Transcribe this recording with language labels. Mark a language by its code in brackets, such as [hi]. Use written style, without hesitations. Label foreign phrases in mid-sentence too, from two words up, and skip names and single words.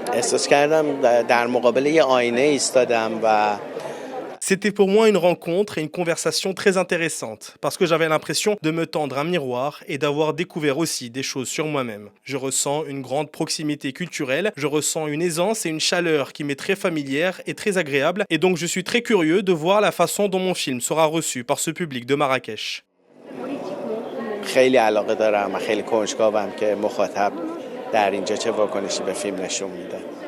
[fr] C'était pour moi une rencontre et une conversation très intéressante parce que j'avais l'impression de me tendre un miroir et d'avoir découvert aussi des choses sur moi-même. Je ressens une grande proximité culturelle, je ressens une aisance et une chaleur qui m'est très familière et très agréable et donc je suis très curieux de voir la façon dont mon film sera reçu par ce public de Marrakech. [fa] خیلی علاقه دارم و خیلی کنجکاوم که مخاطب در اینجا چه واکنشی به فیلم نشون میده.